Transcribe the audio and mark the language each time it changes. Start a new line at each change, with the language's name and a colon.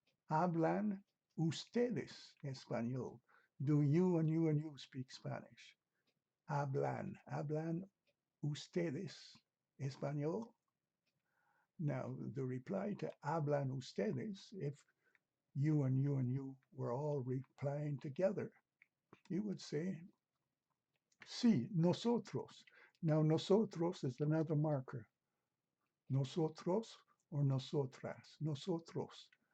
Spanish: Hablan ustedes español.
English: Do you and you speak Spanish?
Spanish: Hablan ustedes español.
English: Now, the reply to
Spanish: hablan ustedes,
English: if you and you were all replying together, you would say,
Spanish: sí, nosotros.
English: Now, nosotros is another marker. Nosotros or nosotras. Nosotros.